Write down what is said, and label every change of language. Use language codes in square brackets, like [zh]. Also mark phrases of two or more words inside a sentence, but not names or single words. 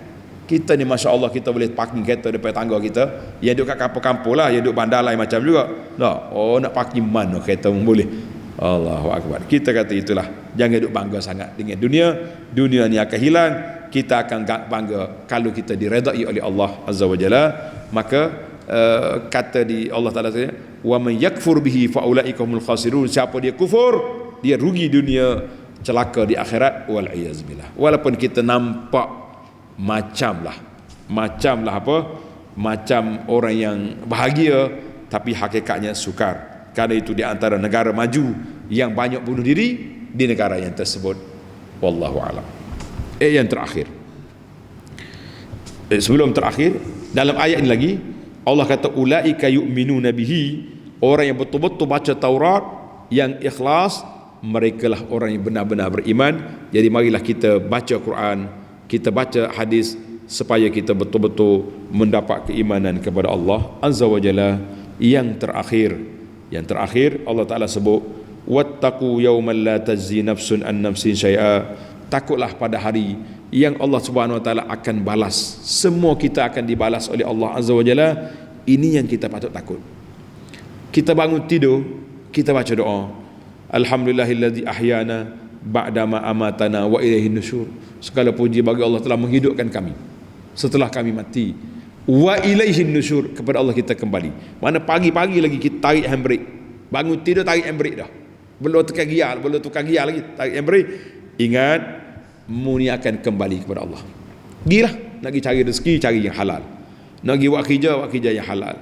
[ms] Kita ni [ar] ما شاء الله, [ms] kita boleh parking kereta depan tangga kita. Yang duduk kat kampung-kampung lah, yang duduk bandar lain macam juga. Tak, nak parking mana kereta pun boleh. [ar] الله أكبر. [ms] Kita kata itulah, jangan duduk bangga sangat dengan dunia. Dunia ni akan hilang. Kita akan bangga kalau kita diredai oleh Allah [ar] عز وجل. [ms] Maka kata di Allah Ta'ala, [ar] ومن يكفر به فأولئك هم الخاسرون. [ms] Siapa dia kufur, dia rugi dunia, celaka di akhirat, [ar] والعياذ بالله. [ms] Walaupun kita nampak macam orang yang bahagia, tapi hakikatnya sukar. Kerana itu di antara negara maju yang banyak bunuh diri di negara yang tersebut. [ar] والله أعلم. [ms] Yang terakhir, sebelum terakhir, dalam ayat ini lagi Allah kata [ar] أولئك يؤمنون به, [ms] orang yang betul-betul baca Taurat yang ikhlas, merekalah orang yang benar-benar beriman. Jadi marilah kita baca Quran, kita baca hadis, supaya kita betul-betul mendapat keimanan kepada Allah [ar] عز وجل. [ms] Yang terakhir Allah Ta'ala sebut [ar] واتقوا يوما لا تجزي نفس عن نفس شيئا. [ms] Takutlah pada hari yang [ar] الله سبحانه وتعالى [ms] akan balas, semua kita akan dibalas oleh Allah [ar] عز وجل. [ms] Ini yang kita patut takut. Kita bangun tidur, kita baca doa, [ar] الحمد لله الذي أحيانا بعد ما أماتنا وإليه النشور. [ms] Segala puji bagi Allah telah menghidupkan kami setelah kami mati, [ar] وإليه النشور, [ms] kepada Allah kita kembali. Mana pagi-pagi lagi kita tarik handbrake, bangun tidur tarik handbrake dah, belum tukar giar lagi, tarik handbrake. Ingat, mu ni akan kembali kepada Allah. Gilah nak pergi cari rezeki, cari yang halal. Nak pergi buat kerja yang halal.